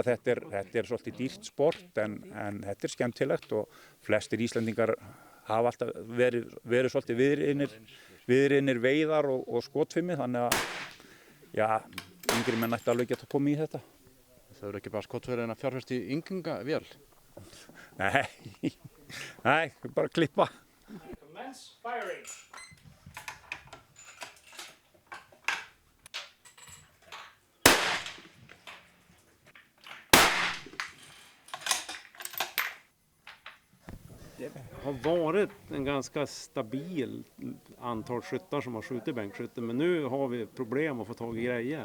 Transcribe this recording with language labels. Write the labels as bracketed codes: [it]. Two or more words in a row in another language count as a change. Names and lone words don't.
[is] Þetta er svolítið dýrt sport en þetta er skemmtilegt og flestir Íslendingar hafa alltaf verið svolítið viðriðnir veiðar og skotfimi, þannig að yngri menn ætti alveg geta komið í þetta. Það eru ekki bara skotfæri en að fjárfesta í yngingavél? Nei, bara klippa. [en] Commence firing. [sv] Det har varit en ganska stabil antal skyttar som har skjutit bänkskytte, men nu har vi problem att få tag i grejer.